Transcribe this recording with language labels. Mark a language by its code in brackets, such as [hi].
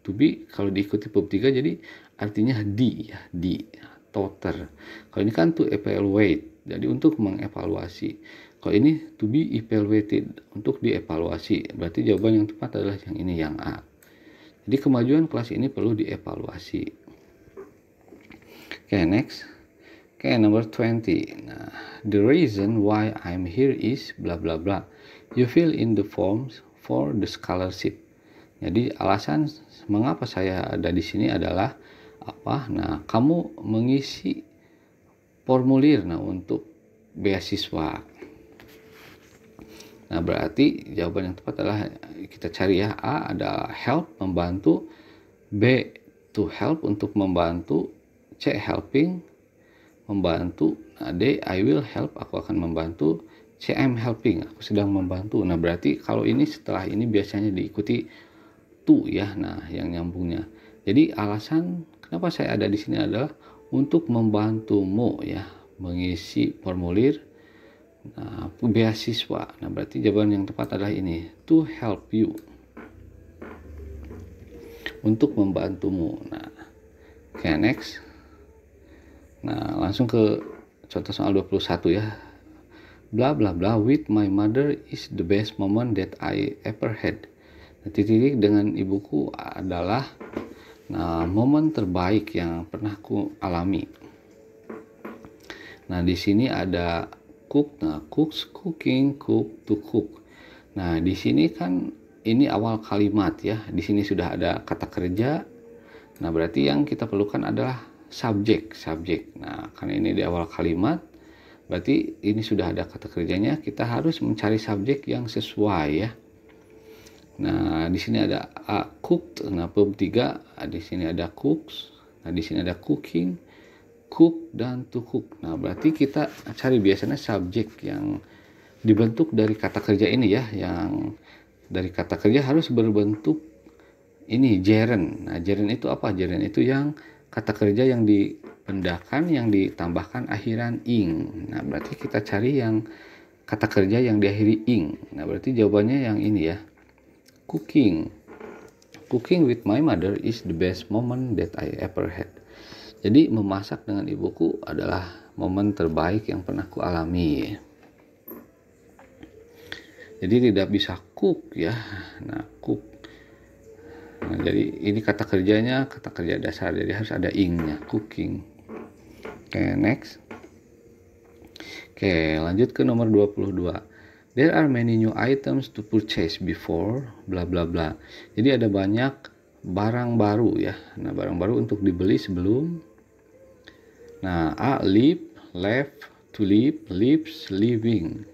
[id] To be kalau diikuti verb 3 jadi artinya di ya, di, toter. Kalau ini kan to evaluate. Jadi untuk mengevaluasi. Kalau ini [en] to be evaluated, [id] untuk dievaluasi. Berarti jawaban yang tepat adalah yang ini, yang A. Jadi kemajuan kelas ini perlu dievaluasi. Oke, next. Oke, number 20. [en] Nah, the reason why I'm here is bla bla bla. You fill in the forms for the scholarship. [id] Jadi alasan mengapa saya ada di sini adalah apa? Nah, kamu mengisi formulir untuk beasiswa. Nah, berarti jawaban yang tepat adalah kita cari ya. A ada help, membantu. B, to help, untuk membantu. C, helping, membantu. Nah, D, [en] I will help, [id] aku akan membantu. C, [en] I'm helping, [id] aku sedang membantu. Nah, berarti kalau ini setelah ini biasanya diikuti to ya. Nah, yang nyambungnya. Jadi alasan kenapa saya ada di sini adalah untuk membantumu ya, mengisi formulir beasiswa. Nah, berarti jawaban yang tepat adalah ini, [en] to help you, [id] untuk membantumu. Nah, oke, next. Nah, langsung ke contoh soal 21 ya. [en] Bla bla bla, with my mother is the best moment that I ever had. [id] Nah, titik dengan ibuku adalah momen terbaik yang pernah ku alami. Nah, di sini ada cook. Nah, cooks, cooking, cook, to cook. Nah, di sini kan ini awal kalimat ya. Di sini sudah ada kata kerja. Nah, berarti yang kita perlukan adalah subjek. Nah, karena ini di awal kalimat, berarti ini sudah ada kata kerjanya, kita harus mencari subjek yang sesuai ya. Nah, di sini ada cooked. Nah, verb 3, di sini ada cooks. Nah, di sini ada cooking, cook, dan to cook. Nah, berarti kita cari biasanya subjek yang dibentuk dari kata kerja ini ya, yang dari kata kerja harus berbentuk ini gerund. Nah, gerund itu apa? Gerund itu yang kata kerja yang dipendahkan, yang ditambahkan akhiran ing. Nah, berarti kita cari yang kata kerja yang diakhiri ing. Nah, berarti jawabannya yang ini ya. [en] Cooking with my mother is the best moment that I ever had. [id] Jadi memasak dengan ibuku adalah momen terbaik yang pernah ku alami. Jadi tidak bisa cook ya. Nah, cook. Nah, jadi ini kata kerjanya kata kerja dasar, jadi harus ada ing-nya, cooking. Oke, next. Oke, lanjut ke nomor 22. [en] There are many new items to purchase before bla bla bla. [id] Jadi ada banyak barang baru ya. Nah, barang baru untuk dibeli sebelum. Nah, leave, left, to leave, leaves, leaving.